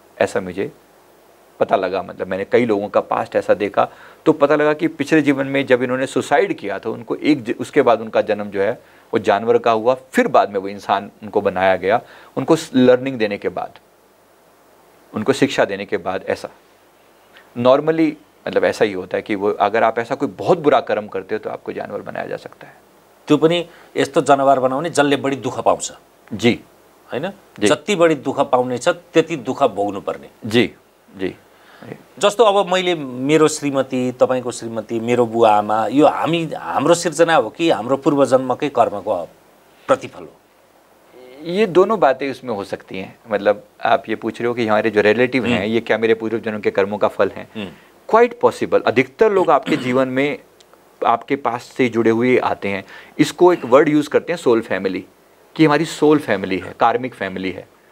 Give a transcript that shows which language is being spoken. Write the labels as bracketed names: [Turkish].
[Hindi] ऐसा मुझे पता लगा, मतलब मैंने कई लोगों का पास्ट ऐसा देखा तो पता लगा कि पिछले जीवन में जब इन्होंने सुसाइड किया था उनको उसके बाद उनका जन्म जो है वो जानवर का हुआ, फिर बाद में वो इंसान उनको बनाया गया, उनको लर्निंग देने के बाद, उनको शिक्षा देने के बाद। ऐसा नॉर्मली मतलब ऐसा ही होता है कि वो अगर आप ऐसा कोई बहुत बुरा कर्म करते हो तो आपको जानवर बनाया जा सकता है। [Nepali] त्यो पनि यस्तो जनावर बनाउने जसले बढी दुःख पाउँछ, [Hindi] जी [Nepali] हैन? जति बढी दुःख पाउने छ त्यति दुःख भोग्नु पर्ने। [Hindi] जी जी। [Nepali] जस्तो अब मैले मेरो श्रीमती, तपाईको श्रीमती, मेरो बुवा आमा, यो हाम्रो सिर्जना हो कि हाम्रो पूर्वजन्मकै कर्मको प्रतिफल हो? [Hindi] ये दोनों बातें उसमें हो सकती हैं। मतलब आप ये पूछ रहे हो कि हमारे जो रिलेटिव हैं ये क्या मेरे पूर्वजन्म के कर्मों का फल है? [English] Quite possible. [Hindi] अधिकतर लोग आपके जीवन में आपके पास से जुड़े हुए आते हैं। इसको एक वर्ड यूज़ करते हैं सोल फैमिली, कि हमारी सोल फैमिली है, कार्मिक फैमिली है।